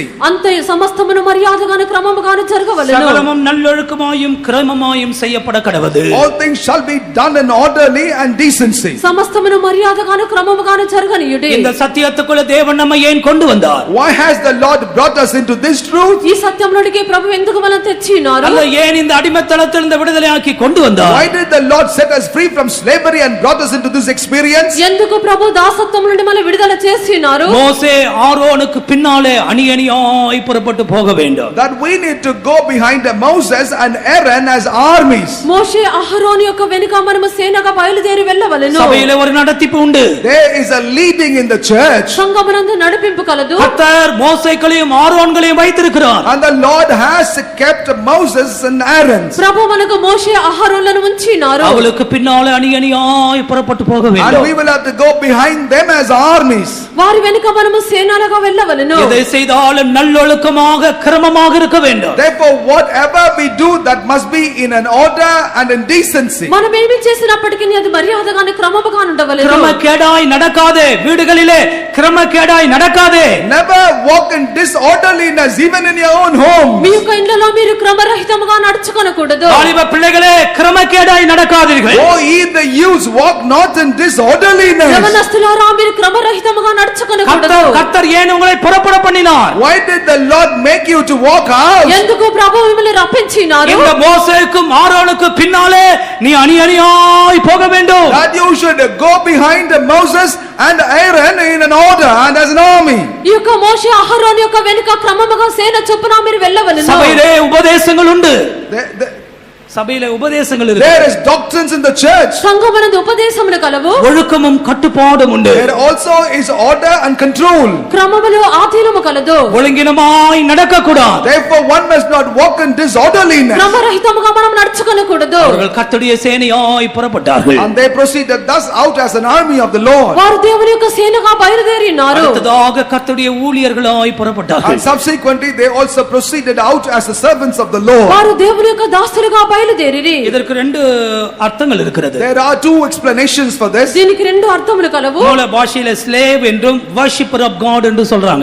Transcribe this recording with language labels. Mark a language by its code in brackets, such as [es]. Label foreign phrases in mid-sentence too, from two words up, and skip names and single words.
[te] అంతే సమస్తమును మర్యాదగాను క్రమముగాను జరగవలెను. [ta] சகலமும் நல்லொழுக்கமாயும் கிரமமாயும் செய்யப்பட கடவது. [en] All things shall be done in orderly and decency. [te] సమస్తమును మర్యాదగాను క్రమముగాను జరగనియుడి. [ta] இந்த సత్యத்துக்குள்ள தேவன் நம்மை ஏன் கொண்டு வந்தார்? [en] Why has the Lord brought us into this truth? [te] ఈ సత్యములోనికి ప్రభువు ఎందుకు మనల్ని తెచ్చినారు? [ta] அல்ல ஏன் இந்த அடிமைத்தனத்திலிருந்து விடுதலையாக்கி கொண்டு வந்தார்? [en] Why did the Lord set us free from slavery and brought us into this experience? [te] ఎందుకు ప్రభు దాసత్వం నుండి మనల్ని విడుదల చేసినారు? [ta] மோசே ஆரோனுக்கு பின்னாலே அணி அணியாய் புறப்பட்டு போக வேண்டும். [en] That we need to go behind Moses and Aaron as armies. [te] మోషే అహరోను యొక్క వెనుక మనము సేనగా బయలుదేరి వెళ్ళవలెను. [ta] சபையிலே ஒரு நடத்திப்பு உண்டு. [en] There is a leading in the church. [te] సంఘమునందు నడిపింపు కలదు. [ta] கர்த்தர் மோசேகளையும் ஆரோன்களையும் வைத்திருக்கிறார். [en] And the Lord has kept Moses and Aaron. [te] ప్రభు మనకు మోషే అహరోనులను ఉంచినారు. [ta] அவளுக்கு பின்னாலே அணி அணியாய் புறப்பட்டு போக [en] And [ta] வேண்டும். [en] we will have to go behind them them as armies. [te] వారి వెనుక మనము సేనలుగా వెళ్ళవలెను. [ta] எதை செய்தாலும் நல்லொழுக்கமாக கிரமமாக இருக்க வேண்டும். [en] Therefore, whatever we do, that must be in an order and in decency. [te] మనం ఏమి చేసినప్పటికీ అది మర్యాదగానే క్రమముగా ఉండవలెను. [ta] கிரமக்கேடாய் நடக்காதே, வீடுகளிலே கிரமக்கேடாய் நடக்காதே. [en] Never walk in disorderliness even in your own home. [te] మీ యొక్క ఇళ్ళలో మీరు క్రమరహితముగా నడుచుకొనకూడదు. [ta] வாலிப பிள்ளைகளே கிரமக்கேடாய் நடக்காதீர்கள். [en] Oh, ye the youths, walk not in disorderliness. [te] యవనస్తులారా మీరు క్రమరహితముగా నడుచుకొనకూడదు. [ta] கர்த்தர் ஏன் உங்களை புறப்பட பண்ணினார்? [en] Why did the Lord make you to walk out? [te] ఎందుకు ప్రభువు మిమ్మల్ని రప్పించినారు? [ta] இந்த மோசேக்கும் ஆரோனுக்கு பின்னாலே நீ அணியணியாய் போக வேண்டும். [en] That you should go behind Moses and Aaron in an order and as an army. [te] ఈ యొక్క మోషే అహరోను యొక్క వెనుక క్రమముగా సేన చొప్పున మీరు వెళ్ళవలెను. [ta] சபையிலே உபதேசங்கள் உண்டு. [en] There- [ta] சபையிலே உபதேசங்கள் இருக்கு. [en] There is doctrines in the church. [te] సంఘమునందు ఉపదేశములు కలవు. [ta] ஒழுக்கமும் கட்டுப்பாடும் உண்டு. [en] There also is order and control. [te] క్రమములో ఆధీనము కలదు. [ta] ஒழுங்கினமாய் நடக்க கூடாது. [en] Therefore, one must not walk in disorderliness. [te] క్రమరహితముగా మనం నడుచుకొనకూడదు. [ta] அவர்கள் கர்த்தருடைய சேனையாய் புறப்பட்டார்கள். [en] And they proceeded thus out as an army of the Lord. [te] వారు దేవుని యొక్క సేనగా బయలుదేరినారు. [ta] அடுத்ததாக கர்த்தருடைய ஊழியர்களாய் புறப்பட்டார்கள். [en] And subsequently, they also proceeded out as the servants of the Lord. [te] వారు దేవుని యొక్క దాసులుగా బయలుదేరిరి. [ta] இதற்கு ரெண்டு அர்த்தங்கள் இருக்கிறது. [en] There are two explanations for this. [te] దీనికి రెండు అర్థములు కలవు. [ta] மூல பாஷையில slave என்றும் [en] worshipper of God [ta] என்று சொல்றாங்க.